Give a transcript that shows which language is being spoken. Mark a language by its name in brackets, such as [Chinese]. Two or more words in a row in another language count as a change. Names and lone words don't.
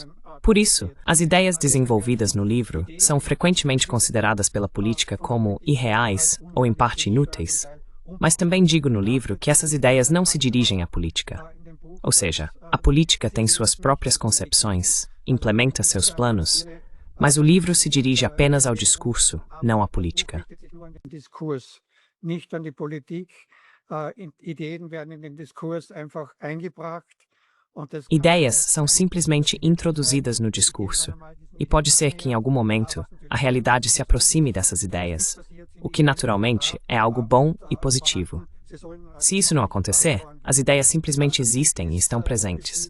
[Portuguese] Por isso, as ideias desenvolvidas no livro são frequentemente consideradas pela política como irreais ou, em parte, inúteis. Mas também digo no livro que essas ideias não se dirigem à política. Ou seja, a política tem suas próprias concepções, implementa seus planos, mas o livro se dirige apenas ao discurso, não à política. [German] Diskurs, nicht an die Politik. Ideen werden in den Diskurs einfach eingebracht. [Portuguese] Ideias são simplesmente introduzidas no discurso, e pode ser que em algum momento a realidade se aproxime dessas ideias, o que naturalmente é algo bom e positivo. Se isso não acontecer, as ideias simplesmente existem e estão presentes.